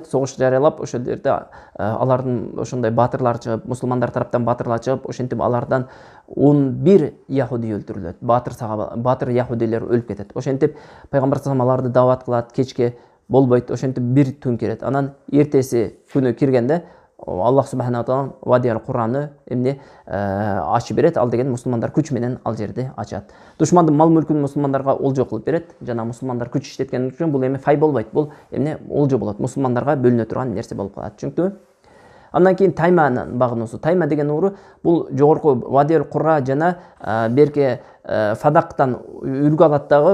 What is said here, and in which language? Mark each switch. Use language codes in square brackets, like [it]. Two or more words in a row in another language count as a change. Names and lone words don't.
[ky] Согуш жарыялап, ошол жерде алардын ошондой баатырлар чыгып, мусулмандар тараптан баатырлар чыгып, ошентип алардан 11 яхуди өлтүрүлөт. Баатыр яхудилер өлүп кетет. Ошентип пайгамбар [ar] صلى الله عليه [ky] аларды дават кылат, кечке болбойт. Ошентип бир түн кирет. Анан эртеси күнү киргенде Аллах [ar] سبحانه تعالى [ky] Вади аль-Курраны эмне ачып берет. Ал деген мусулмандар күч менен ал жерди ачат. Душмандын мал мүлкүн мусулмандарга олжо кылып берет. Жана мусулмандар күч иштеткен үчүн бул эми фай болбойт. Бул эмне олжо болот. Мусулмандарга бөлүнө турган нерсе болуп калат. Түшүнүктүбү? Андан кийин Тайманын багынуусу. Тайма деген ууру бул жогорку Вади аль-Курра жана берке Фадактан үлгү алат дагы.